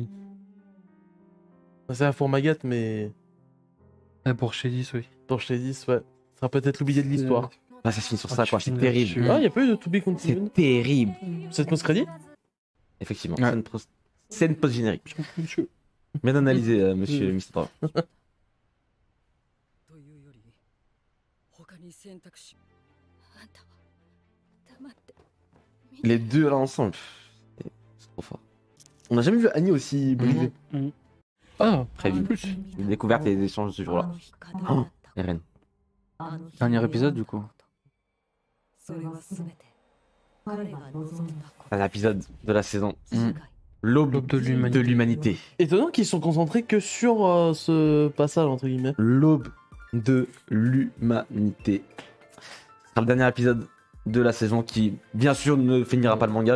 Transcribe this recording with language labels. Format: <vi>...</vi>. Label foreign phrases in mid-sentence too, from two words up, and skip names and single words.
<fr>C'est la pour Magat, mais Pour Shadis, oui. pour Shadis, ouais. Ça sera peut-être l'oublié de l'histoire. Là, ça se finit sur Ah, ça, tu quoi. C'est finis terrible. là-dessus. Ah, il a pas eu de</fr> <en>To Be Continued.</en> <fr>C'est terrible. Cette post-crédit Effectivement. Ouais. Scène post-générique. Monsieur. Bien analysé, monsieur Mr.</fr> <ja>というより他に選択肢あんたは黙って</ja> <fr>Les deux là ensemble. C'est trop fort. On n'a jamais vu Annie aussi brisée. Ah, Très vite. plus. Une découverte et des échanges de ce jour-là. Oh, Eren. Dernier épisode du coup.</fr> <ja>それは全て彼が望んだこ</ja> <fr>Un épisode de la saison.</fr> <ja>と世界</ja> <fr>L'aube L'aube de l'humanité. de l'humanité. Étonnant qu'ils sont concentrés que sur ce passage, entre guillemets. L'aube de l'humanité. Ce sera le dernier épisode de la saison qui, bien sûr, ne finira pas le manga.</fr>